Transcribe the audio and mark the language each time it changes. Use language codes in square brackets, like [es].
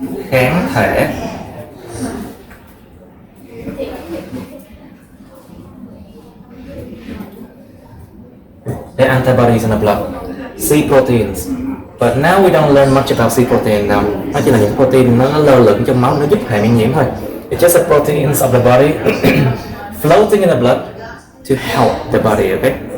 [vi] Kháng thể. [en] There are antibodies in the blood. C proteins. But now we don't learn much about C protein now. [vi] Nó chỉ là những protein nó lơ lửng trong máu, nó giúp hệ miễn nhiễm thôi. [en] It's just the proteins of the body floating in the blood to help the body, okay?